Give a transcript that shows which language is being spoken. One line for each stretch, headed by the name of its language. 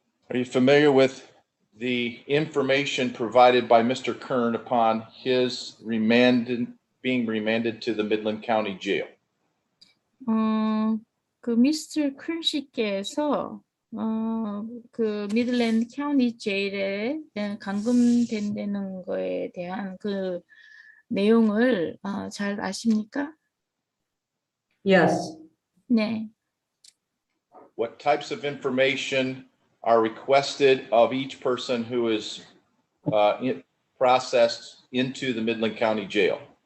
English: Are you familiar with the information provided by Mr. Kern upon his being remanded to the Midland County Jail?
Korean: 그 미스터 크런시께서 그 미들랜드 카운티 제일에 감금된다는 거에 대한 그 내용을 잘 아십니까?
English: Yes.
Korean: 네.
English: What types of information are requested of each person who is processed into the Midland County Jail?